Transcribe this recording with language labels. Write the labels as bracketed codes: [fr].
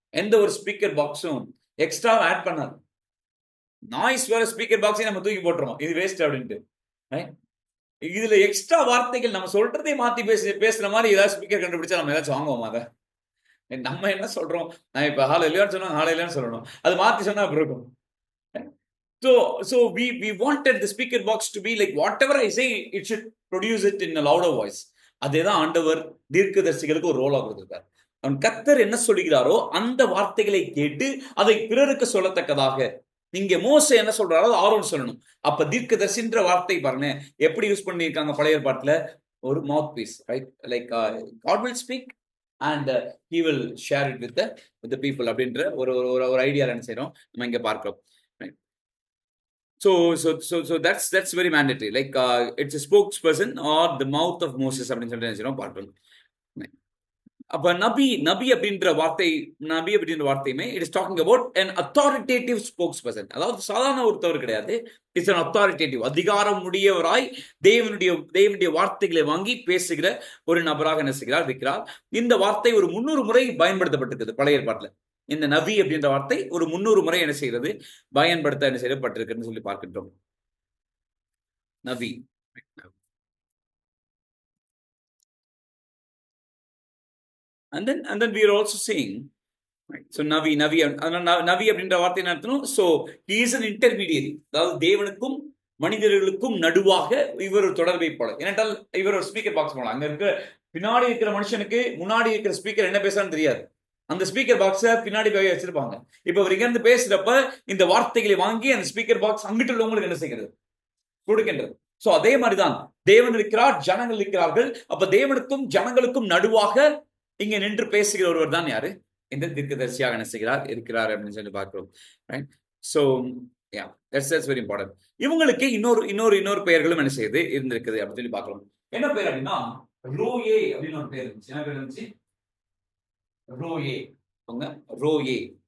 [ta] எந்த ஒரு speaker பாக்ஸும் extra add பண்ணாது. நாய்ஸ் வேற ஸ்பீக்கர் பாக்ஸையும் நம்ம தூக்கி போட்டுருவோம், இது வேஸ்ட் அப்படின்ட்டு. இதுல எக்ஸ்ட்ரா வார்த்தைகள் நம்ம சொல்றதே மாத்தி பேசுற மாதிரி ஏதாவது ஸ்பீக்கர் கண்டுபிடிச்சா நம்ம ஏதாச்சும் வாங்குவோம் அதை? நம்ம என்ன சொல்றோம்? நான் இப்ப ஹalleluya சொன்னா ஹalleluya சொல்லணும், அது மாத்தி சொன்னா அப்புறம் இருக்கும். [en] So we wanted the speaker box to be like whatever I say it should produce it in a louder voice. [ta] அதேதான் ஆண்டவர் தீர்க்கதரிசிகளுக்கு ஒரு ரோலா கொடுத்திருக்கார். அவன் கர்த்தர் என்ன சொல்லுகிறாரோ அந்த வார்த்தைகளை கேட்டு அதை பிறருக்கு சொல்லத்தக்கதாக. நீங்க மோசே என்ன சொல்றாரோ ஆரோன் சொல்லணும். அப்ப தீர்க்கதரிசின்ற வார்த்தை பாருங்க எப்படி யூஸ் பண்ணியிருக்காங்க பழைய ஏற்பாட்டுல. [en] ஒரு mouth piece, right? Like God will speak and he will share it with the people [ta] அப்படின்ற ஒரு ஐடியா என்ன செய்றோம் நம்ம இங்க பார்க்கிறோம். [en] So that's very mandatory. Like it's a spokesperson or the mouth of Moses [ta] அப்படின்னு சொல்லிட்டு நினைச்சிடும் பார்க்கணும். அப்ப நபி அப்படின்ற வார்த்தையுமே [en] It is talking about an authoritative spokesperson. [ta] அதாவது சாதாரண ஒருத்தவர் கிடையாது, [en] it's an authoritative, [ta] அதிகாரம் உடையவராய் தேவனுடைய வார்த்தைகளை வாங்கி பேசுகிற ஒரு நபராக என்ன செய்கிறார் இருக்கிறார். இந்த வார்த்தை ஒரு 300 முறை பயன்படுத்தப்பட்டிருக்குது பழைய ஏற்பாட்டுல. இந்த நபி அப்படின்ற வார்த்தை ஒரு 300 முறை என்ன செய்கிறது பயன்படுத்த என்ன செய்யப்பட்டிருக்குன்னு சொல்லி பார்க்கின்றோம். நபி. [en] And then we are also saying, right? [ta] So நபி அப்படின்ற வார்த்தை என்ன அர்த்தம்? [en] So he is an intermediary. [ta] அதாவது தேவனுக்கும் மனிதர்களுக்கும் நடுவாக இவர் ஒரு தொடர்பை போல. ஏனென்றால் இவர் ஒரு ஸ்பீக்கர் பாக்ஸ் போல. அங்க இருக்க பின்னாடி இருக்கிற மனுஷனுக்கு முன்னாடி இருக்கிற ஸ்பீக்கர் என்ன பேசுறான்னு தெரியாது. அந்த ஸ்பீக்கர் பாக்ஸை பின்னாடி போய் வச்சிருப்பாங்க. இப்ப அவர் இங்க இருந்து பேசுறப்ப இந்த வார்த்தைகளை வாங்கி அந்த ஸ்பீக்கர் பாக்ஸ் அங்கிட்டு உள்ளவங்களுக்கு என்ன செய்கிறது கொடுக்கின்றது. சோ அதே மாதிரிதான் தேவன் இருக்கிறார், ஜனங்கள் இருக்கிறார்கள். அப்ப தேவனுக்கும் ஜனங்களுக்கும் நடுவாக இங்க நின்று பேசுகிற ஒருவர் தான் யாரு? இந்த தீர்க்கதரிசியாக என்ன செய்கிறார் இருக்கிறார் அப்படின்னு சொல்லி பார்க்கிறோம். [en] Right? So yeah, that's very important. [ta] இவங்களுக்கு இன்னொரு பெயர்களும் என்ன செய்யுது இருந்திருக்குது அப்படின்னு சொல்லி பார்க்கிறோம். என்ன பேர் அப்படின்னா ரோயே அப்படின்னு ஒரு பேர் இருந்துச்சு. என்ன பேர் இருந்துச்சு? ரோயே. ரோயே.